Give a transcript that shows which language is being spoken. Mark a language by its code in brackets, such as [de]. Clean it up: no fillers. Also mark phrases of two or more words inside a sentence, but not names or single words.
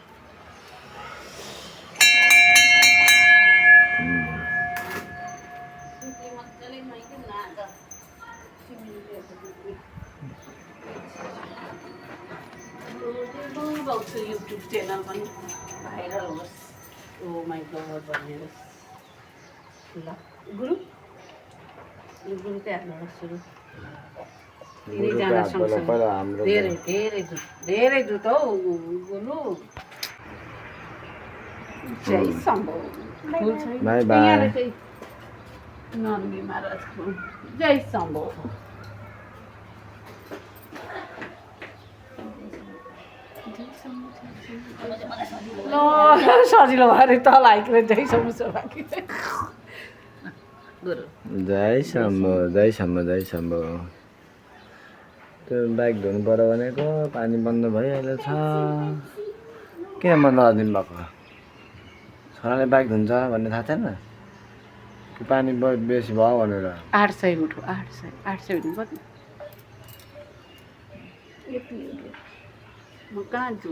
[ne] युट्युब च्यानल पनि भाइरल होस्। [en] oh my god [ne] भनिदिनुहोस् ल। गुरु गुरु चाहिँ हाल्नु सुरु। तिनैजना सँगसँगै धेरै धेरै दुध, धेरै दुध हौ गुरु। जय शम्भो। [en] bye bye. [ne] नन्दी महाराजको जय शम्भो। ल सजिलो भयो तल आइकन जय शम्भो बाँकी। जय शम्भो, जय शम्भो, जय शम्भो। त्यो बाइक धुनु पऱ्यो भनेको पानी बन्द भइहाल्यो छ। किन बन्द गरिदिनु भएको? छोराले बाइक धुन्छ भन्ने थाहा छैन कि पानी बेसी भयो भनेर? 800 उठो, 800 हुनु पर्ने। म कहाँ जाउँ?